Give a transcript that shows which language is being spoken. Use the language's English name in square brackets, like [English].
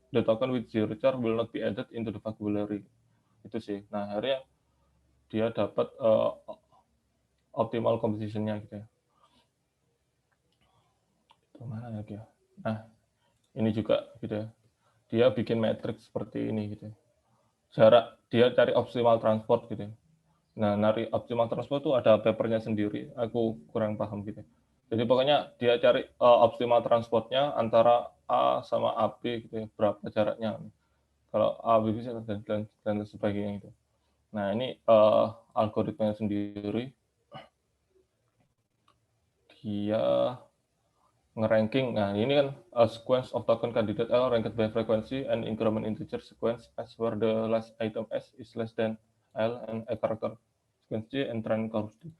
[English] The token with zero char will not be added into the vocabulary. [Indonesian] Itu sih. Nah, akhirnya dia dapat optimal composition-nya gitu ya. Kemana lagi ya? Nah, ini juga gitu ya. Dia bikin matrix seperti ini gitu ya. Jarak dia cari optimal transport gitu ya. Nah, nari optimal transport itu ada papernya sendiri. Aku kurang paham gitu. Jadi pokoknya dia cari optimal transportnya antara A sama AB gitu ya, berapa jaraknya. Kalau A, B, C dan sebagainya itu. Nah, ini algoritmanya sendiri. Dia nge-ranking. Nah, ini kan [English] a sequence of token candidate L ranked by frequency and increment integer sequence as where the last item S is less than L and a character sequence J and trend curve D.